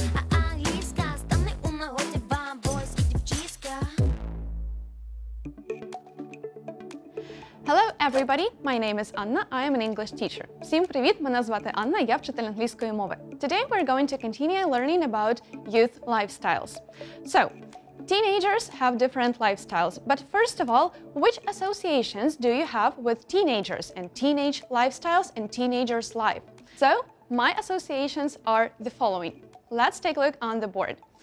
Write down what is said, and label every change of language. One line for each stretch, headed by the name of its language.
Ukrainian: Англійська стане у нагоді вам, бойські дівчиська.
English: Hello everybody, my name is Anna, I am an English teacher.
Ukrainian: Всім привіт, мене звати Анна, я вчитель англійської мови.
English: Today we're going to continue learning about youth lifestyles. So, teenagers have different lifestyles, but first of all, which associations do you have with teenagers and teenage lifestyles and teenagers' life? So, my associations are the following. Let's take a look on the board.